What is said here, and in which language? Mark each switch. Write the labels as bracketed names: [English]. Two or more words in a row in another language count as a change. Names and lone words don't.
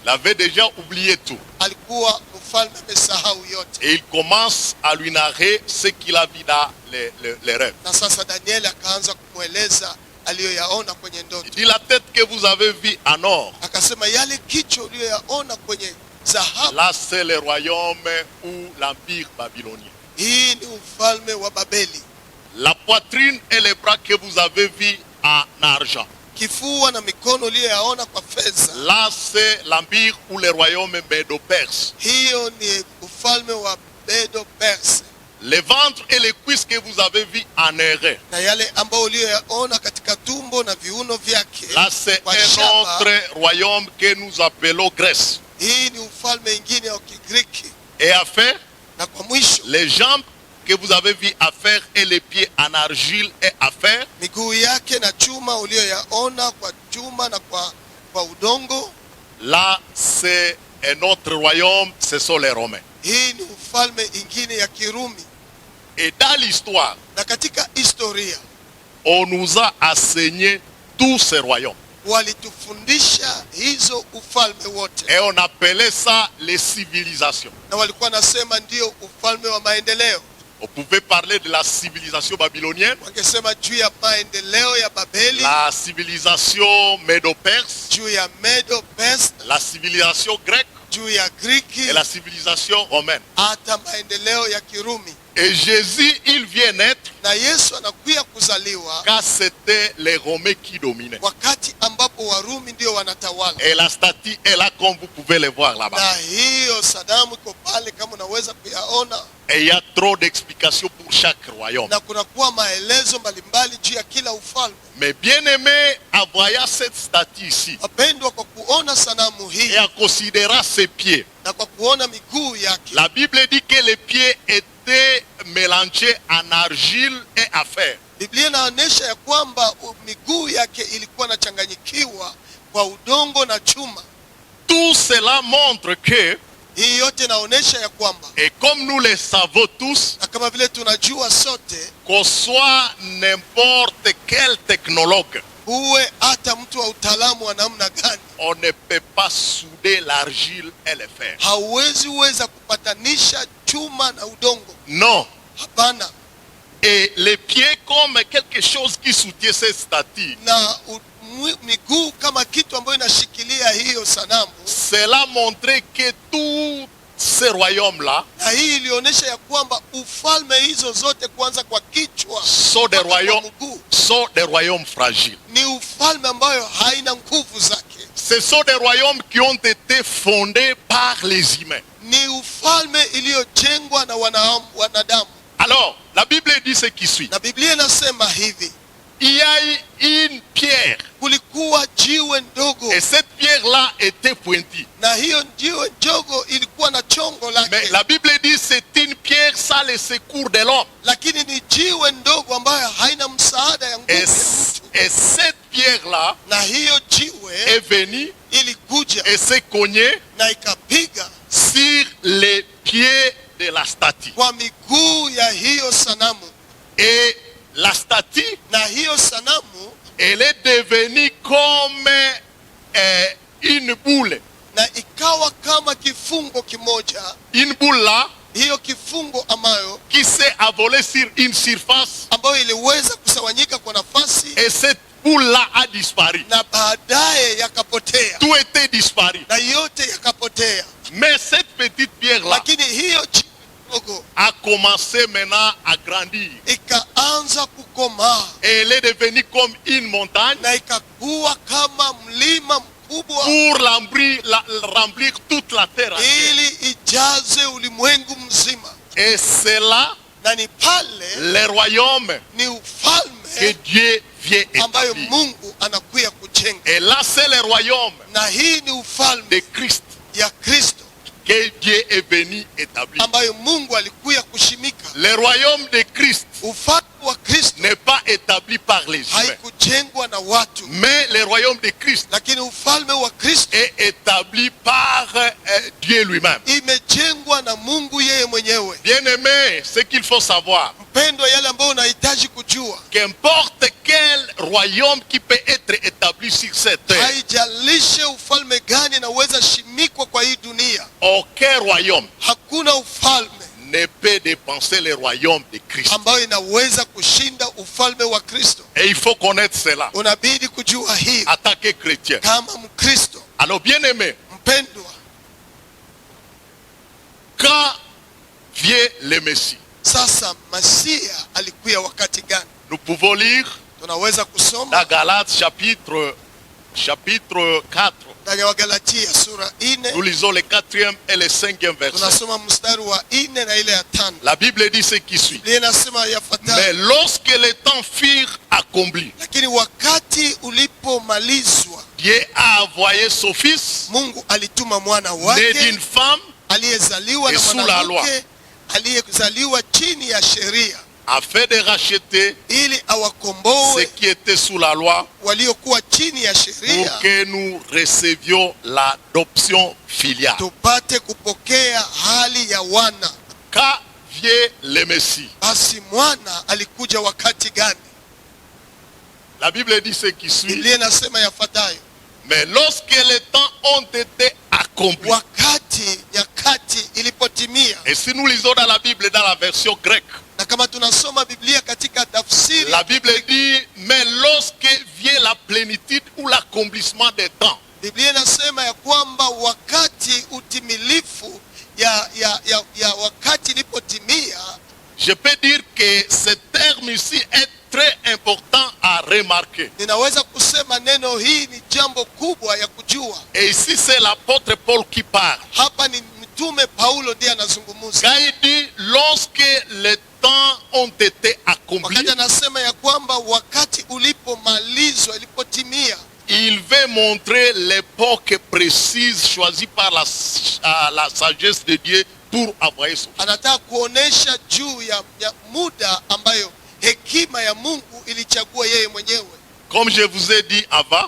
[French] il avait déjà oublié tout. [Swahili] alikuwa mfalme amesahau yote. [French] Et il commence à lui narrer ce qu'il a vu dans les rêves. [Swahili] Na sasa Danieli akaanza kumweleza aliyoyaona kwenye [French] Il [Swahili] ndoto. [French] dit, la tête que vous avez vue en or, [Swahili] Akasema yale kichwa uliyoyaona kwenye dhahabu, [French] là c'est le royaume ou l'empire babylonien. [Swahili] hii ni ufalme wa Babeli. [French] La poitrine et les bras que vous avez vus en argent, [Swahili] Kifua na mikono uliyoyaona kwa fedha, [French] là c'est l'empire ou le royaume médo-perse. [Swahili] hiyo ni ufalme wa Medo Perse. [French] Les ventres et les cuisses que vous avez vus en airain, [Swahili] Na yale ambayo uliyoyaona katika tumbo na viuno vyake [French] là c'est [Swahili] kwa [French] un [Swahili] shaba, [French] autre royaume que nous appelons Grèce. [Swahili] hii ni ufalme ingine wa Kigiriki. [French] Et à faire, [Swahili] Na kwa mwisho, [French] les jambes que vous avez vu à faire et les pieds en argile et à faire, [Swahili] miguu yake na chuma uliyoyaona kwa chuma na kwa udongo, [French] là c'est un autre royaume, ce sont les Romains. [Swahili] hii ni ufalme ingine ya Kirumi. [French] Et dans l'histoire, [Swahili] Na katika historia [French] on nous a enseigné tous ces royaumes. [Swahili] walitufundisha hizo ufalme wote, [French] Et on appelait ça les civilisations. [Swahili] na walikuwa nasema ndio ufalme wa maendeleo. [French] On pouvait parler de la civilisation babylonienne, [Swahili] Wangesema juu ya maendeleo ya Babeli, [French] la civilisation médo-perse, [Swahili] juu ya Medo Perse, [French] la civilisation grecque [Swahili] juu ya Griki, [French] et la civilisation romaine. [Swahili] hata maendeleo ya Kirumi. [French] Et Jésus, il vient naître [Swahili] Na Yesu anakuya kuzaliwa [French] car c'était les Romains qui dominaient. [Swahili] wakati ambapo Warumi ndio wanatawala. [French] Et la statue est là comme vous pouvez le voir là-bas. [Swahili] Na hiyo sanamu iko pale kama unaweza kuyaona, [French] Et il y a trop d'explications pour chaque royaume. [Swahili] na kunakuwa maelezo mbalimbali juu ya kila ufalme. [French] Mais bien aimé, en voyant cette statue ici, [Swahili] Wapendwa, kwa kuona sanamu hii [French] et en considérant ses pieds, [Swahili] na kwa kuona miguu yake, [French] la Bible dit que les pieds étaient mélangés en argile et à fer. [Swahili] Biblia inaonyesha ya kwamba miguu yake ilikuwa inachanganyikiwa kwa udongo na chuma. [French] Tout cela montre que, [Swahili] Hii yote inaonyesha ya kwamba, [French] et comme nous le savons tous, [Swahili] na kama vile tunajua sote, [French] qu'on soit n'importe quel technologue, [Swahili] uwe hata mtu wa utaalamu wa namna gani, [French] on ne peut pas souder l'argile et le fer. [Swahili] hauwezi uweza kupatanisha chuma na udongo. [French] Non. [Swahili] Hapana. [French] Et les pieds comme quelque chose qui soutient cette statue. [Swahili] Na miguu kama kitu ambayo inashikilia hiyo sanamu. [French] Cela montrait que tout ce royaume-là [Swahili] Na hii ilionyesha ya kwamba ufalme hizo zote kuanza kwa kichwa [French] sont des royaumes fragiles. [Swahili] ni ufalme ambayo haina nguvu zake. [French] Ce sont des royaumes qui ont été fondés par les humains. [Swahili] Ni ufalme iliyojengwa na wanadamu. [French] Alors, la Bible dit ce qui suit. [Swahili] Na Biblia inasema hivi, [French] Il y a une pierre. [Swahili] kulikuwa jiwe ndogo, [French] Et cette pierre-là était pointue. [Swahili] na hiyo jiwe ndogo ilikuwa na chongo [French] Mais [Swahili] lake. [French] la Bible dit c'est une pierre sans le secours de l'homme. [Swahili] Lakini ni jiwe ndogo ambayo haina msaada ya nguvu ya mtu. [French] Et cette pierre-là [Swahili] Na hiyo jiwe [French] est venue [Swahili] ilikuja [French] et s'est cognée [Swahili] na ikapiga [French] sur les pieds de la statue. [Swahili] kwa miguu ya hiyo sanamu. [French] Et la statue [Swahili] Na hiyo sanamu [French] elle est devenue comme une boule. [Swahili] na ikawa kama kifungo kimoja. [French] Une boule là [Swahili] Hiyo kifungo ambayo [French] qui s'est envolée sur une surface, [Swahili] ambayo iliweza kusawanyika kwa nafasi [French] et cette boule là a disparu. [Swahili] na baadaye yakapotea, [French] Tout était disparu. [Swahili] na yote yakapotea. [French] Mais cette petite pierre là [Swahili] Lakini hiyo kidogo [French] a commencé maintenant à grandir. [Swahili] ikaanza kukomaa [French] Et elle est devenue comme une montagne [Swahili] na ikakuwa kama mlima mkubwa, [French] pour remplir toute la terre entière. [Swahili] ili ijaze ulimwengu mzima. [French] Et c'est là [Swahili] Na ni pale [French] le royaume [Swahili] ni [French] que [Swahili] ufalme [French] Dieu vient [Swahili] ambayo [French] établir. [Swahili] Mungu anakuya kujenga, [French] Et là c'est le royaume [Swahili] na hii ni ufalme [French] de Christ [Swahili] ya Kristo [French] que Dieu est venu établir. [Swahili] ambayo Mungu alikuya kushimika. [French] Le royaume de Christ [Swahili] Ufalme wa Kristo [French] n'est pas établi par les humains, [Swahili] haikujengwa na watu, [French] mais le royaume de Christ [Swahili] lakini ufalme wa Kristo [French] est établi par Dieu lui-même. [Swahili] imejengwa na Mungu yeye mwenyewe. [French] Bien-aimé, ce qu'il faut savoir, [Swahili] Mpendwa, yale ambayo unahitaji kujua, [French] qu'importe quel royaume qui peut être établi sur cette terre, [Swahili] haijalishe ufalme gani naweza shimikwa kwa hii dunia, [French] aucun royaume [Swahili] hakuna ufalme [French] ne peut dépenser le royaume de Christ. [Swahili] ambayo inaweza kushinda ufalme wa Kristo. [French] Et il faut connaître cela [Swahili] Unabidi kujua hii [French] en tant que chrétien. [Swahili] kama Mkristo. [French] Alors bien-aimé, [Swahili] Mpendwa, [French] quand vient le Messie, [Swahili] sasa Masia alikuya wakati gani? [French] nous pouvons lire [Swahili] Tunaweza kusoma [French] dans Galates chapitre 4. [Swahili] ndani ya Wagalatia sura 4, [French] Nous lisons le 4e et le 5e verset. [Swahili] tunasoma mstari wa 4 na ile ya 5. [French] La Bible dit ce qui suit. [Swahili] Biblia inasema [French] Mais [Swahili] yafuatayo: [French] lorsque les temps furent accomplis, [Swahili] lakini wakati ulipomalizwa, [French] Dieu a envoyé son fils, [Swahili] Mungu alituma mwana [French] né [Swahili] wake [French] d'une femme, [Swahili] aliyezaliwa na [French] et sous la loi, [Swahili] mwanamke, aliyezaliwa chini ya sheria, [French] afin de racheter [Swahili] ili [French] ceux [Swahili] awakomboe [French] qui étaient sous la loi, [Swahili] waliokuwa chini ya [French] pour [Swahili] sheria, [French] que nous recevions l'adoption filiale. [Swahili] tupate kupokea hali ya wana. [French] Quand vient le Messie, [Swahili] Basi mwana alikuja wakati gani? [French] la Bible dit ce qui suit. [Swahili] Biblia inasema yafuatayo: [French] Mais lorsque les temps ont été accomplis, [Swahili] wakati nyakati ilipotimia. [French] et si nous lisons dans la Bible, dans la version grecque, [Swahili] Na kama tunasoma Biblia katika tafsiri, [French] la Bible dit, mais lorsque vient la plénitude ou l'accomplissement des temps, [Swahili] Biblia inasema ya kwamba wakati utimilifu ya wakati ilipotimia. [French] je peux dire que ce terme ici est très important à remarquer. [Swahili] Ninaweza kusema neno hii ni jambo kubwa ya kujua. [French] Et ici c'est l'apôtre Paul qui parle. [Swahili] Hapa ni mtume Paulo ndiye anazungumza. [French] Quand il dit, lorsque les temps ont été accomplis, [Swahili] Wakati anasema ya kwamba wakati ulipomalizwa, ilipotimia, [French] il veut montrer l'époque précise choisie par la sagesse de Dieu pour envoyer son fils. [Swahili] anataka kuonesha juu ya muda ambayo hekima ya Mungu ilichagua yeye mwenyewe. [French] Comme je vous ai dit avant,